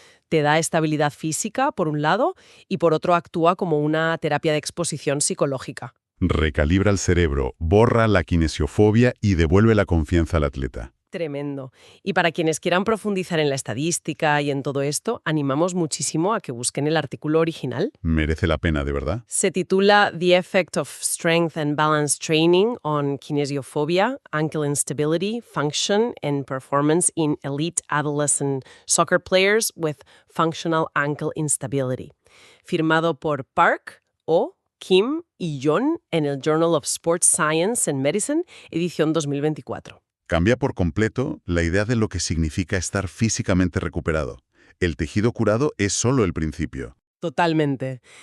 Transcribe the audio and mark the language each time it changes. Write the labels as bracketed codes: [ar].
[es] Te da estabilidad física, por un lado, y por otro actúa como una terapia de exposición psicológica. Recalibra el cerebro, borra la kinesiofobia y devuelve la confianza al atleta. Tremendo. Y para quienes quieran profundizar en la estadística y en todo esto, animamos muchísimo a que busquen el artículo original. Merece la pena, de verdad. Se titula [en] The Effect of Strength and Balance Training on Kinesiophobia, Ankle Instability, Function and Performance in Elite Adolescent Soccer Players with Functional Ankle Instability. [es] Firmado por Park, Kim y John en el Journal of Sports Science and Medicine, edición 2024. Cambia por completo la idea de lo que significa estar físicamente recuperado. El tejido curado es solo el principio. Totalmente.